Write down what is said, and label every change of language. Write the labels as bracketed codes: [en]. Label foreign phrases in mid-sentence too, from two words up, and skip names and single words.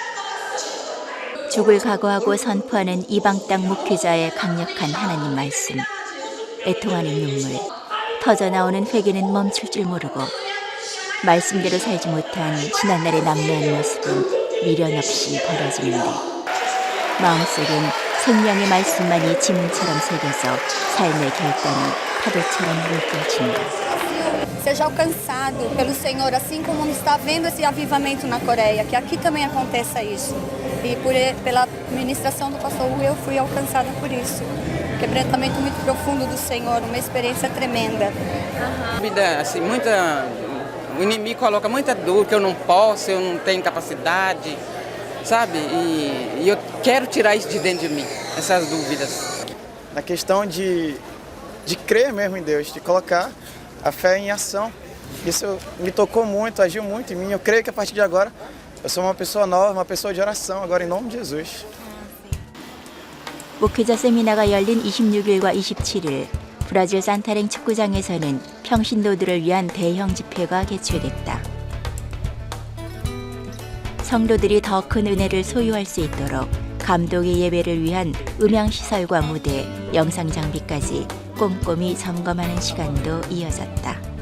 [ko] 죽을 각오하고 선포하는 이방 땅 목회자의 강력한 하나님 말씀, 애통하는 눈물, 터져나오는 회개는 멈출 줄 모르고 말씀대로 살지 못한 지난날의 남루한 모습은 미련 없이 버려지는데 마음속엔 생명의 말씀만이 지문처럼 새겨져 삶의 결단이 파도처럼 물결친다. [pt] Seja alcançado pelo Senhor, assim como está vendo esse avivamento na Coreia, que aqui também aconteça isso. E pela ministração do pastor Wu, eu fui alcançada por isso. Quebrantamento muito profundo do Senhor, uma experiência tremenda. Vida, assim, o inimigo coloca muita dor, que eu não posso, eu não tenho capacidade, sabe? E eu quero tirar isso de dentro de mim, essas dúvidas. Na questão de crer mesmo em Deus, de colocar a fé em ação. Isso me tocou muito, agiu muito em mim. Eu creio que a partir de agora eu sou uma pessoa nova, uma pessoa de oração, agora em nome de Jesus. [ko] 목회자 세미나가 열린 26일과 27일 브라질 산타랭 축구장에서는 평신도들을 위한 대형 집회가 개최됐다. 성도들이 더 큰 은혜를 소유할 수 있도록 감독의 예배를 위한 음향시설과 무대, 영상 장비까지 꼼꼼히 점검하는 시간도 이어졌다.